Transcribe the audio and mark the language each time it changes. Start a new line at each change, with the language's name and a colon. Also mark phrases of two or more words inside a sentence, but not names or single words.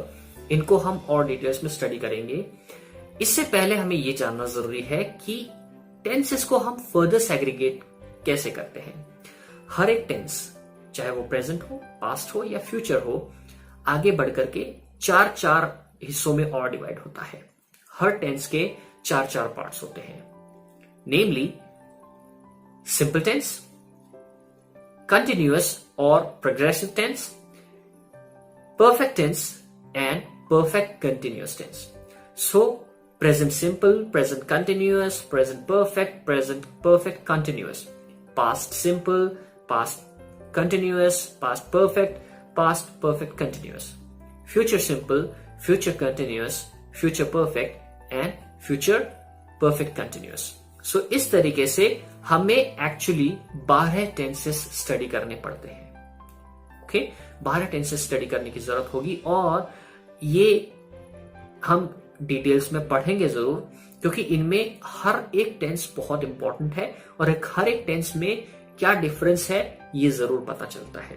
Hindi: इनको हम और डिटेल्स में स्टडी करेंगे। इससे पहले हमें यह जानना जरूरी है कि टेंसेस को हम
English: further segregate
Hindi: कैसे करते हैं। हर एक टेंस, चाहे वो प्रेजेंट हो, पास्ट हो या फ्यूचर हो, आगे बढ़कर के 4 हिस्सों में और डिवाइड होता है। हर टेंस के 4 पार्ट्स होते हैं,
English: namely simple tense, continuous or progressive tense, perfect tense and perfect continuous tense. So present simple, present continuous, present perfect continuous, past simple, past continuous, past perfect continuous, future simple, future continuous, future perfect and future perfect continuous.
Hindi: So इस तरीके से हमें एक्चुअली 12
English: tenses study
Hindi: करने पड़ते हैं। ओके, 12
English: tenses study
Hindi: करने की जरूरत होगी, और ये हम डिटेल्स में पढ़ेंगे जरूर, क्योंकि इनमें हर एक टेंस बहुत इंपॉर्टेंट है और हर एक टेंस में क्या डिफरेंस है ये जरूर पता चलता है।